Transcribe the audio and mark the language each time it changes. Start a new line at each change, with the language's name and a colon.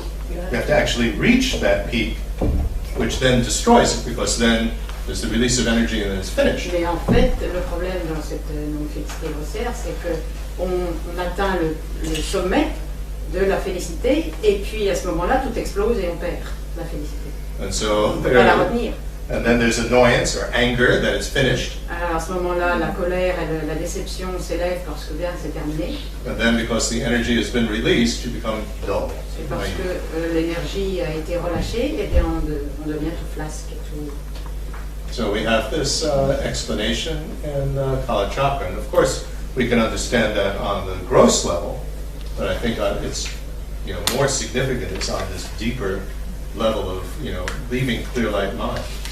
English: You have to actually reach that peak, which then destroys it, because then there's the release of energy and then it's finished.
French: Mais en fait, le problème dans cette non-félicité grossière, c'est qu'on atteint le sommet de la félicité, et puis à ce moment-là, tout explose et on perd la félicité.
English: And so
French: On ne peut pas la retenir.
English: and then there's annoyance or anger that it's finished.
French: Alors à ce moment-là, la colère et la déception s'élèvent parce que bien c'est terminé.
English: And then because the energy has been released, you become dull.
French: Et parce que l'énergie a été relâchée, et bien on devient tout flasque. Tout...
English: So we have this explanation in Kalachakra, and of course we can understand that on the gross level, but I think it's more significant is on this deeper level of leaving clear light mind.